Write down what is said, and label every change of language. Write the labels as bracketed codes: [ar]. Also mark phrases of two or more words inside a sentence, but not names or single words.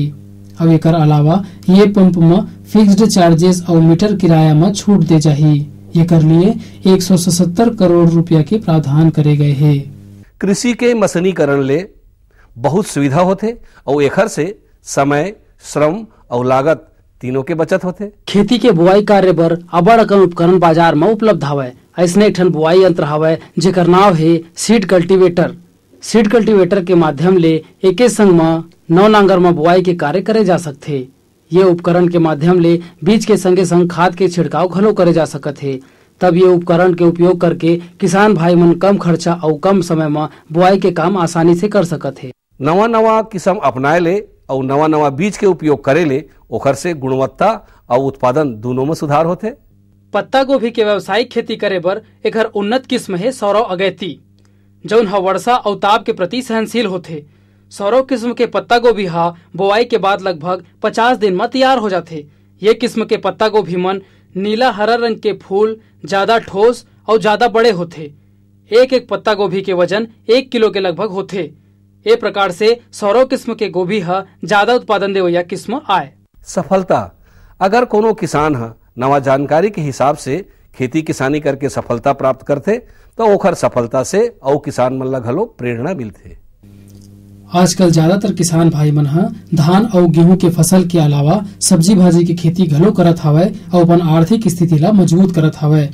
[hne] अब एकर अलावा ये पंप में [en] fixed charges [hne] और मीटर किराया में छूट दे जाही। ये कर लिए 177 करोड़ रुपया के प्रावधान करे गए है। कृषि के मशीनीकरण ले बहुत सुविधा होते और एकर से समय, श्रम और लागत तीनों के बचत होते। खेती के बुआई कार्य बर अबड़ अकन उपकरण बाजार में उपलब्ध हवय। ऐसने एक ठन बुआई यंत्र हवय जेकर नाम है [en] seed cultivator. seed cultivator [hne] के माध्यम ले एके संग में 9 नांगर में बुआई के कार्य करे जा सकते। ये उपकरण के माध्यम ले बीज के संगे संग खाद के छिड़काव घलो करे जा सकत है। तब ये उपकरण के उपयोग करके किसान भाई मन कम खर्चा और कम समय में बुआई के काम आसानी से कर सकत है। नवा किस्म अपनाए ले और नवा बीज के उपयोग करे ले ओखर से गुणवत्ता और उत्पादन दोनों में सुधार होते। पत्ता गोभी के व्यावसायिक खेती करे बर एकर उन्नत किस्म है सौरव अगैती, जौन ह वर्षा और ताप के प्रति सहनशील होते। सौरव किस्म के पत्ता गोभी हा बुआई के बाद लगभग 50 दिन में तैयार हो जाते। ये किस्म के पत्ता गोभी मन नीला हरा रंग के फूल, ज्यादा ठोस और ज्यादा बड़े होते। एक पत्ता गोभी के वजन 1 किलो के लगभग होते। ए प्रकार से सौरव किस्म के गोभी हा ज्यादा उत्पादन देवैया किस्म आए। सफलता, अगर कोनो किसान हा नवा जानकारी के हिसाब से खेती किसानी करके सफलता प्राप्त करते तो ओखर सफलता से और किसान मन ला घलो प्रेरणा मिलते। आजकल ज्यादातर किसान भाई मन हा धान और गेहूं के फसल के अलावा सब्जी भाजी की खेती घलो करत हवय और अपन आर्थिक स्थिति ला मजबूत करत हवय।